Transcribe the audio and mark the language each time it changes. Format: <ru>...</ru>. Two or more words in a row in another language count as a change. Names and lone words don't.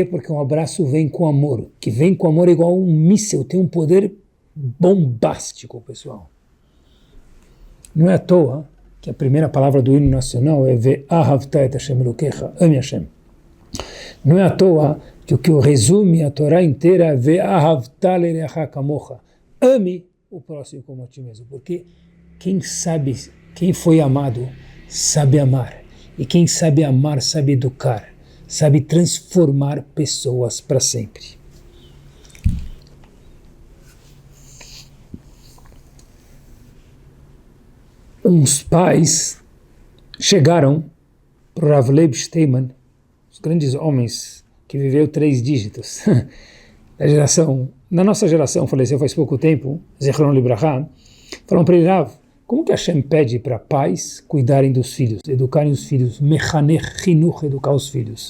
<pt>Porque um abraço vem com amor, que vem com amor igual um míssil, tem um poder bombástico, pessoal. Não é à toa que a primeira palavra do hino nacional é</pt> <he>ואהבת את השם אלוקיך,</he> <pt>ame Hashem. Não é à toa que o que resume a Torá inteira é</pt> <he>ואהבת לרעך כמוך,</he> <pt>ame o próximo como a ti mesmo, porque quem foi amado, sabe amar, e quem sabe amar, sabe educar, sabe transformar pessoas para sempre. Uns pais chegaram para o Rav Leib Steinman, os grandes homens que viveu 3 dígitos, na nossa geração, faleceu faz pouco tempo,</pt> <he>זכרון לברכה,</he> <pt>falaram para ele: Rav, como que Hashem pede para pais cuidarem dos filhos, educarem os filhos,</pt> <he>מחנך חינוך,</he> <pt>educar os filhos?</pt>